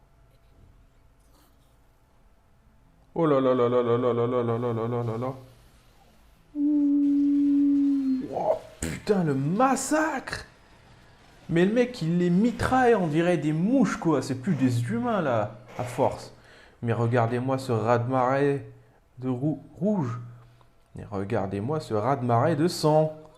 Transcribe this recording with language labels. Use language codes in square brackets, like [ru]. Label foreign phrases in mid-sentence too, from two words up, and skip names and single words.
[fr] Oh là là là là là là là là là là là là là là. Oh putain, le massacre! Mais le mec, il les mitraille, on dirait des mouches, quoi. C'est plus des humains, là, à force. Mais regardez-moi ce raz-de-marée de rouge. Et regardez-moi ce raz-de-marée de sang.